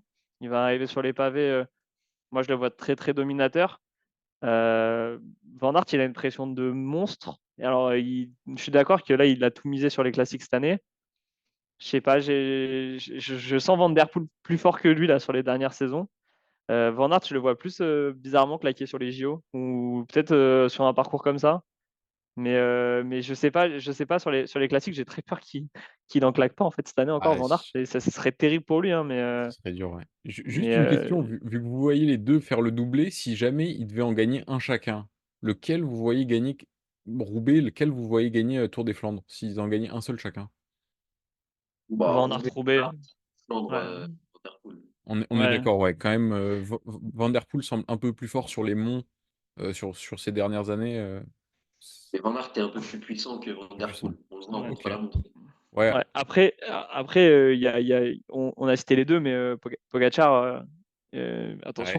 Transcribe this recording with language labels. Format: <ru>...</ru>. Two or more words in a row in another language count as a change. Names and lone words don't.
<fr>Il va arriver sur les pavés. Moi, je le vois très très dominateur. Euh, Van Aert, il a une pression de monstre. Et alors, je suis d'accord que là, il a tout misé sur les classiques cette année. Je sais pas, je sens Van Der Poel plus fort que lui là sur les dernières saisons. Van Aert, je le vois plus bizarrement claquer sur les JO ou peut-être sur un parcours comme ça. Mais je sais pas sur les classiques, j'ai très peur qu'il en claque pas en fait cette année encore ah, Van Aert. Et ça, ce serait terrible pour lui, hein, mais ce serait dur, ouais. mais Juste une question, vu que vous voyez les deux faire le doublé, si jamais ils devaient en gagner un chacun, lequel vous voyez gagner Roubaix, lequel vous voyez gagner Tour des Flandres, s'ils en gagnaient un seul chacun? Bah, Van Aert Roubaix, Roubaix. Flandre, Ouais, Van Der Poel. On est ouais. d'accord, ouais. Quand même, Van Der Poel semble un peu plus fort sur les monts sur ces dernières années. Mais Van Aert est un peu plus puissant que Van Plus Der puissant. Poel. On le voit en Ouais. Ok. contre-la-montre. Ouais, Ouais. Après, on a cité les deux, mais Pogacar, attention</fr>